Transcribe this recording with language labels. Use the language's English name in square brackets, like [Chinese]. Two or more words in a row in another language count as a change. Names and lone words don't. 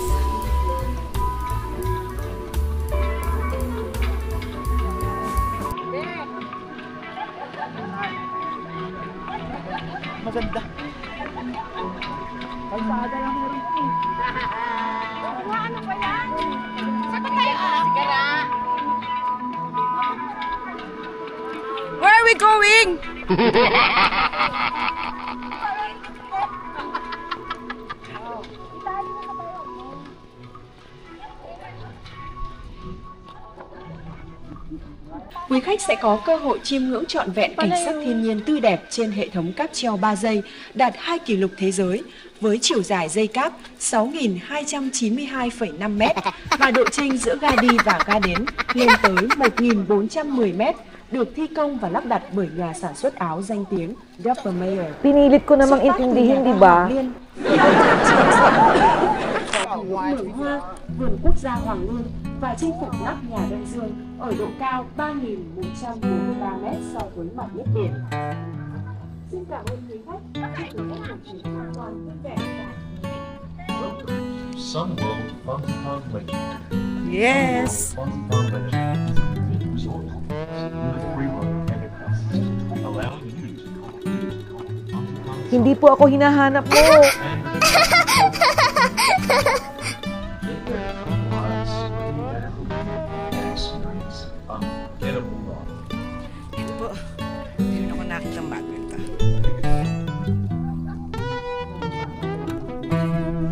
[Filipino] Maganda. Kalsada lang mo rin. Ano ba yan? Saan tayo? Sigara. [English] Where are we going? [Vietnamese] Quý khách sẽ có cơ hội chiêm ngưỡng trọn vẹn cảnh sắc thiên nhiên tươi đẹp trên hệ thống cáp treo 3 giây đạt 2 kỷ lục thế giới với chiều dài dây cáp 6.292,5 m và độ chênh giữa ga đi và ga đến lên tới 1.410 m, được thi công và lắp đặt bởi nhà sản xuất áo danh tiếng Dapper Mayer. [Filipino] Pinilit ko namang intindihin, di ba? [Vietnamese] Vườn hoa, vườn quốc gia Hoàng Lương và chinh phục nóc nhà Đông Dương ở độ cao 3.143 m so với mặt nước biển. Xin cảm ơn quý khách. Toàn vui vẻ. Sunworld Pansipan Legend. [English] Yes. Pansipan Legend is a complete resort complex with a free-run helicopter allowing you to complete [Filipino] Hindi po ako hinahanap mo. Hindi po. Hindi ako nakita ang bago ito.